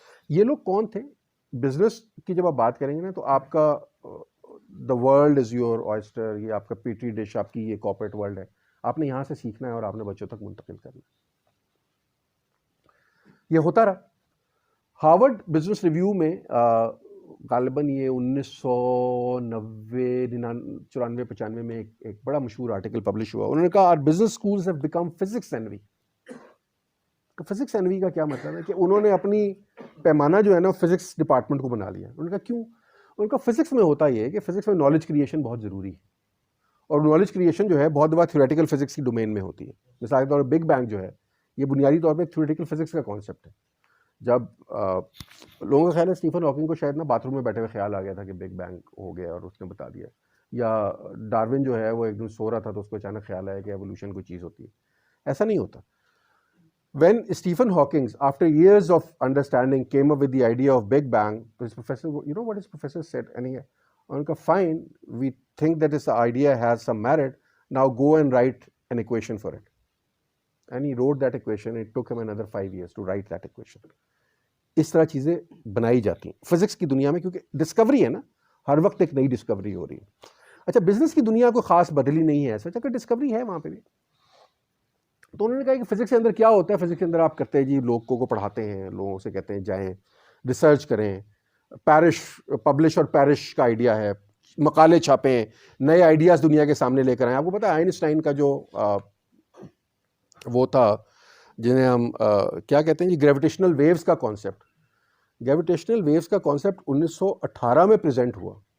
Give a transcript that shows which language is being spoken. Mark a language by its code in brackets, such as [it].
[ur] یہ لوگ کون تھے؟ بزنس کی جب آپ بات کریں گے نا تو آپ کا [en] the world is your oyster, [ur] یہ آپ کا پیٹری ڈش, آپ کی یہ کارپوریٹ ورلڈ ہے. آپ نے یہاں سے سیکھنا ہے اور آپ نے بچوں تک منتقل کرنا ہے. یہ ہوتا رہا. ہارورڈ بزنس ریویو میں غالباً یہ 1994-95 میں ایک بڑا مشہور آرٹیکل پبلش ہوا. انہوں نے کہا [en] our business schools have become physics envy. [ur] Physics Anvi کا کیا مطلب ہے کہ انہوں نے اپنی پیمانہ جو ہے نا فزکس ڈپارٹمنٹ کو بنا لیا. انہوں نے کہا کیوں؟ ان کا فزکس میں ہوتا یہ ہے کہ فزکس میں نالج کریشن بہت ضروری ہے, اور نالج کریشن جو ہے بہت دفعہ تھیوریٹیکل فزکس کی ڈومین میں ہوتی ہے. مثال کے طور پر بگ بینگ جو ہے یہ بنیادی طور پہ تھیوریٹیکل فزکس کا کانسیپٹ ہے. جب لوگوں کا خیال ہے اسٹیفن ہاکنگ کو شاید نا باتھ روم میں بیٹھے ہوئے خیال آ گیا تھا کہ بگ بینگ ہو گیا اور اس نے بتا دیا, یا ڈارون جو ہے وہ ایک دن سو رہا تھا تو اس کو اچانک خیال آیا کہ ایوولوشن کوئی چیز ہوتی ہے. ایسا نہیں ہوتا. [en] When Stephen Hawking, after years of understanding, came up with the idea of Big Bang, his professor, you know what his professor said? And fine, we think that this idea has some merit. Now go and write an equation for it. And he wrote that equation. It took him another 5 years to write that equation. [ur] اس طرح چیزیں بنائی جاتی ہیں physics کی دنیا میں, کیونکہ Discovery ہے نا, ہر وقت ایک نئی ڈسکوری ہو رہی ہے. اچھا بزنس کی دنیا کو خاص بدلی نہیں ہے ایسا, کہ ڈسکوری ہے وہاں پہ بھی. تو انہوں نے کہا کہ فزکس کے اندر کیا ہوتا ہے, فزکس کے اندر آپ کرتے ہیں جی لوگوں کو پڑھاتے ہیں, لوگوں سے کہتے ہیں جائیں ریسرچ کریں, پیرش پبلش اور پیرش کا آئیڈیا ہے, مقالے چھاپیں, نئے آئیڈیاز دنیا کے سامنے لے کر آئیں. آپ کو پتہ ہے آئنسٹائن کا جو وہ تھا جنہیں ہم کیا کہتے ہیں جی گریویٹیشنل ویوز کا کانسیپٹ, گریویٹیشنل ویوز کا کانسیپٹ 1918 میں پریزنٹ ہوا.